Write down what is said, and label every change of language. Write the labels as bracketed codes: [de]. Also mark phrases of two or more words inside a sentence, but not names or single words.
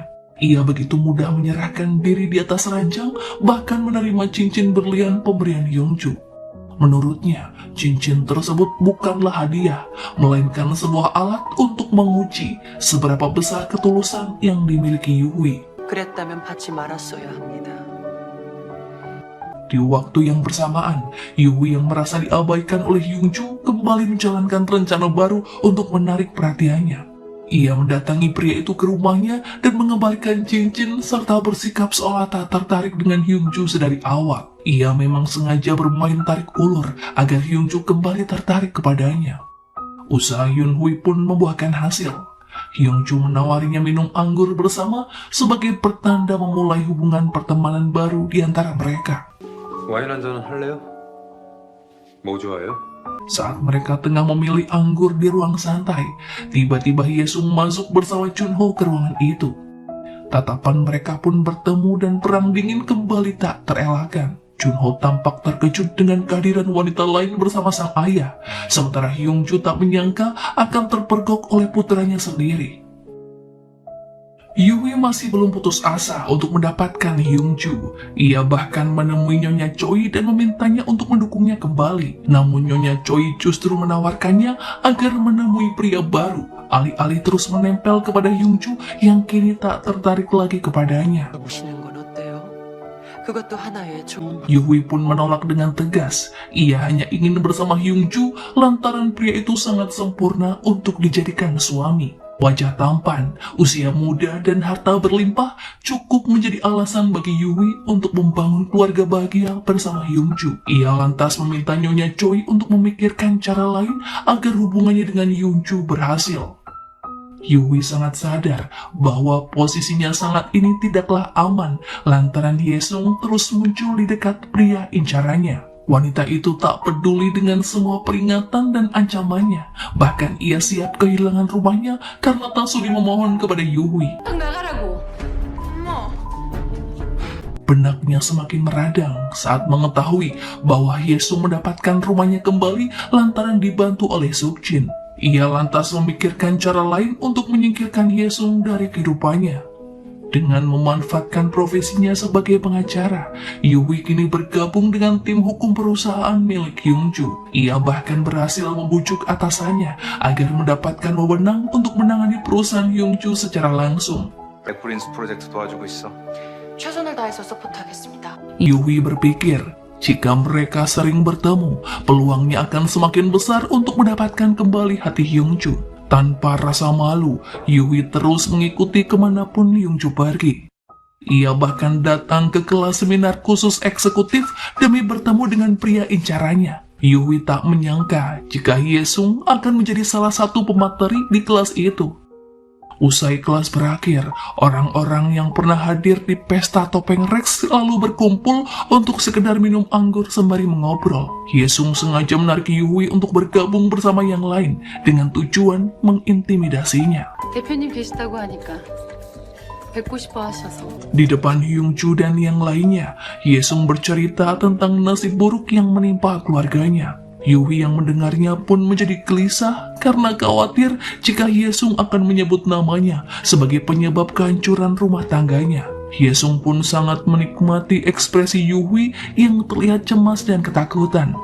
[id] Ia begitu mudah menyerahkan diri di atas ranjang, bahkan menerima cincin berlian pemberian Hyung-ju. Menurutnya, cincin tersebut bukanlah hadiah, melainkan sebuah alat untuk menguji seberapa besar ketulusan yang dimiliki Yui. [ko] 그랬다면 받지 말았어야 합니다. [id] Di waktu yang bersamaan, Yui yang merasa diabaikan oleh Hyung-ju kembali menjalankan rencana baru untuk menarik perhatiannya. Ia mendatangi pria itu ke rumahnya dan mengembalikan cincin serta bersikap seolah tak tertarik dengan Hyung-ju sedari awal. Ia memang sengaja bermain tarik ulur agar Hyung-ju kembali tertarik kepadanya. Usaha Hyun-hui pun membuahkan hasil. Hyung-ju menawarinya minum anggur bersama sebagai pertanda memulai hubungan pertemanan baru di antara mereka. [ko] 와인 한 잔 할래요? 뭐 좋아해요? [id] Saat mereka tengah memilih anggur di ruang santai, tiba-tiba Hyesung masuk bersama Chunho ke ruangan itu. Tatapan mereka pun bertemu dan perang dingin kembali tak terelakkan. Chunho tampak terkejut dengan kehadiran wanita lain bersama sang ayah, sementara Hyung-ju tak menyangka akan terpergok oleh putranya sendiri. Yui masih belum putus asa untuk mendapatkan Hyung-ju. Ia bahkan menemui Nyonya Choi dan memintanya untuk mendukungnya kembali. Namun Nyonya Choi justru menawarkannya agar menemui pria baru, alih-alih terus menempel kepada Hyung-ju yang kini tak tertarik lagi kepadanya. [ko] 보시는 건 어때요? 그것도 하나의 좋은 [id] Yui pun menolak dengan tegas. Ia hanya ingin bersama Hyung-ju lantaran pria itu sangat sempurna untuk dijadikan suami. Wajah tampan, usia muda, dan harta berlimpah cukup menjadi alasan bagi Yui untuk membangun keluarga bahagia bersama Hyung-ju. Ia lantas meminta Nyonya Choi untuk memikirkan cara lain agar hubungannya dengan Hyung-ju berhasil. Yui sangat sadar bahwa posisinya saat ini tidaklah aman lantaran Hyesung terus muncul di dekat pria incarannya. Wanita itu tak peduli dengan semua peringatan dan ancamannya. Bahkan ia siap kehilangan rumahnya karena tak sudi memohon kepada Yui. [ko] 딱 나가라고. 어머. [id] Benaknya semakin meradang saat mengetahui bahwa Hyesung mendapatkan rumahnya kembali lantaran dibantu oleh Sukjin. Ia lantas memikirkan cara lain untuk menyingkirkan Hyesung dari kehidupannya. Dengan memanfaatkan profesinya sebagai pengacara, Yui kini bergabung dengan tim hukum perusahaan milik Hyung-ju. Ia bahkan berhasil membujuk atasannya agar mendapatkan wewenang untuk menangani perusahaan Hyung-ju secara langsung. [ko] 백프린스 프로젝트 도와주고 있어. 최선을 다해서 서포트하겠습니다. [id] Yui berpikir, jika mereka sering bertemu, peluangnya akan semakin besar untuk mendapatkan kembali hati Hyung-ju. Tanpa rasa malu, Yui terus mengikuti kemanapun Hyung-ju pergi. Ia bahkan datang ke kelas seminar khusus eksekutif demi bertemu dengan pria incarannya. Yui tak menyangka jika Hyesung akan menjadi salah satu pemateri di kelas itu. Usai kelas berakhir, orang-orang yang pernah hadir di pesta topeng Rex lalu berkumpul untuk sekedar minum anggur sembari mengobrol. Hyesung sengaja menarik Yui untuk bergabung bersama yang lain dengan tujuan mengintimidasinya. [ko] 대표님 계시다고 하니까 뵙고 싶어 하셔서. [id] Di depan Hyung-ju dan yang lainnya, Hyesung bercerita tentang nasib buruk yang menimpa keluarganya. Yui yang mendengarnya pun menjadi gelisah karena khawatir jika Hyesung akan menyebut namanya sebagai penyebab kehancuran rumah tangganya. Hyesung pun sangat menikmati ekspresi Yui yang terlihat cemas dan ketakutan.